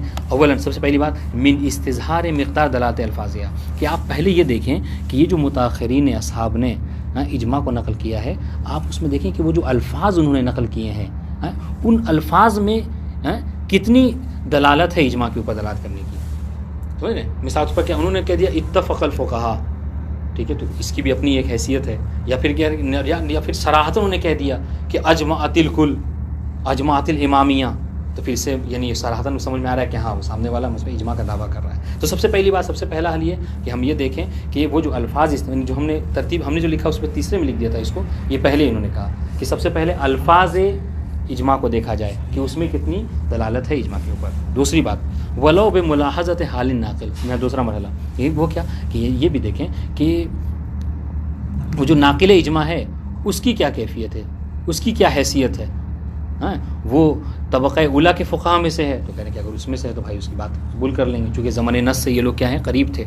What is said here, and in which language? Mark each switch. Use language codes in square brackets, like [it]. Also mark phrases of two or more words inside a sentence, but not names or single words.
[ur] اولاً سب سے پہلی بات [ar] من استظہار مقدار دلالت الفاظیہ، [ur] کہ آپ پہلے یہ دیکھیں کہ یہ جو متاخرین اصحاب نے اجماع کو نقل کیا ہے، آپ اس میں دیکھیں کہ وہ جو الفاظ انہوں نے نقل کیے ہیں ان الفاظ میں کتنی دلالت ہے اجماع کے اوپر دلالت کرنے کی. سمجھ رہے ہیں؟ مثال پر کیا انہوں نے کہہ دیا [ar] اتفق الفقہاء، [ur] ٹھیک ہے، تو اس کی بھی اپنی ایک حیثیت ہے. یا پھر کیا یا پھر صراحتاً انہوں نے کہہ دیا کہ [ar] اجمعت الکل، اجمعت الامامیہ، [ur] تو پھر سے یعنی صراحتاً سمجھ میں آ رہا ہے کہ ہاں وہ سامنے والا مجھ پہ اجماع کا دعویٰ کر رہا ہے. تو سب سے پہلی بات، سب سے پہلا حل یہ کہ ہم یہ دیکھیں کہ وہ جو الفاظ جو ہم نے ترتیب ہم نے جو لکھا اس پہ تیسرے میں لکھ دیا تھا اس کو، یہ پہلے انہوں نے کہا کہ سب سے پہلے الفاظ اجماع کو دیکھا جائے کہ اس میں کتنی دلالت ہے اجماع کے اوپر. دوسری بات [ar] ولو بملاحظت حال الناقل، [ur] میں دوسرا مرحلہ یہ وہ کیا کہ یہ بھی دیکھیں کہ وہ جو ناقل اجماع ہے اس کی کیا کیفیت ہے، اس کی کیا حیثیت ہے. ہاں وہ طبقہ اولیٰ کے فقہاء میں سے ہے تو کہنے کہ اگر اس میں سے ہے تو بھائی اس کی بات قبول کر لیں گے، چونکہ زمانِ نص سے یہ لوگ کیا ہیں قریب تھے.